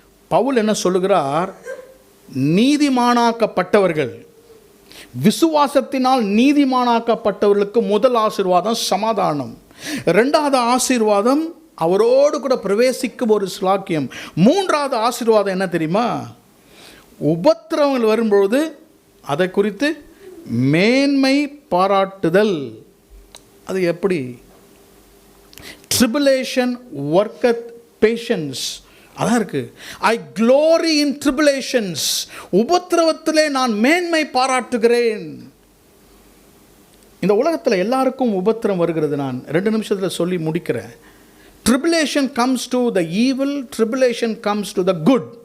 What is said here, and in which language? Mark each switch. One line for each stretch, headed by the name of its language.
Tamil: பவுல் என்ன சொல்லுகிறார்? நீதிமானாக்கப்பட்டவர்கள், விசுவாசத்தினால் நீதிமானாக்கப்பட்டவர்களுக்கு முதல் ஆசீர்வாதம் சமாதானம், 2வது ஆசீர்வாதம் அவரோடு கூட பிரவேசிக்கும் ஒரு ஸ்லாக்கியம், 3வது ஆசீர்வாதம் என்ன தெரியுமா? உபத்திரவங்கள் வரும்பொழுது அதை குறித்து மேன்மை பாராட்டுதல். அது எப்படி?
English: tribulation worketh patience.
Tamil: அதான் இருக்கு.
English: I glory in tribulations.
Tamil: உபத்திரவத்திலே நான் மேன்மை பாராட்டுகிறேன். இந்த உலகத்தில் எல்லாருக்கும் உபத்திரம் வருகிறது. நான் 2 நிமிஷத்தில் சொல்லி முடிக்கிறேன்.
English: tribulation comes to the evil, tribulation comes to the good.